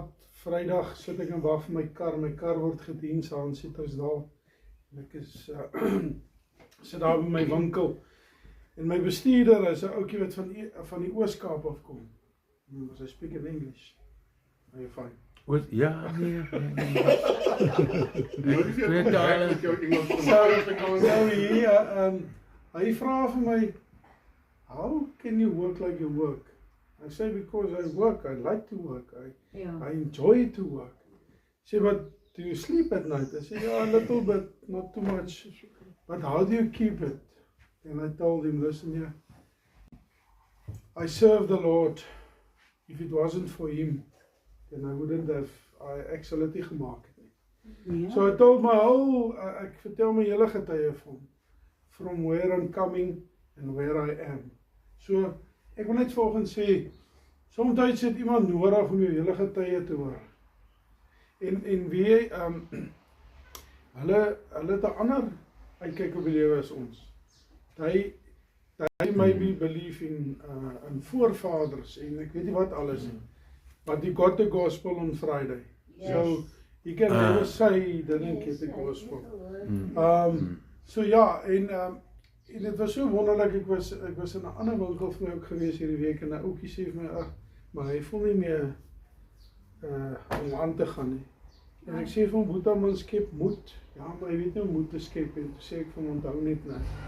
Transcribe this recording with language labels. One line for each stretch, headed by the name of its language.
Afrikaans: Vrydag sit ek en wag vir my kar word gedien saans sit ons daar. En ek is sit daar by my winkel. En my bestuurder is 'n ouetjie wat van die Oos-Kaap afkom.
English: So I speak in English. Are you fine?
Afrikaans: Ja, nee. Twee tale met jou Engels te So hy vra vir my,
English: how can you work like you work? I say because I work, I like to work, I enjoy to work. He said, but do you sleep at night? I said, yeah, a little bit, not too much. But how do you keep it? And I told him, listen here, I serve the Lord. If it wasn't for him, then I wouldn't have,
Afrikaans: ek sal dit nie gemaak het nie. Ja.
English: So I told my whole,
Afrikaans: ek vertel my hele getuie
English: from where I'm coming and where I am.
Afrikaans: So, ek wil net volgens sê, soms het iemand nodig om jou hele getuie te hoor. En wie, hulle het 'n ander uitkyk op die lewe as ons.
English: They maybe believe in
Afrikaans: voorvaders en ek weet nie wat alles nie.
English: But he got the gospel on Friday. So he can never say he didn't get the gospel.
Afrikaans: So ja, en dit was so wonderlik, ek was in 'n ander winkel vir my ook gewees hierdie week en 'n ouetjie sê vir my, maar hy voel nie meer om aan te gaan nie. En ek sê vir hom, Boeta, man skep moed. Ja, maar hy weet nie hoe moed te skep en toe sê ek vir hom, onthou net nou.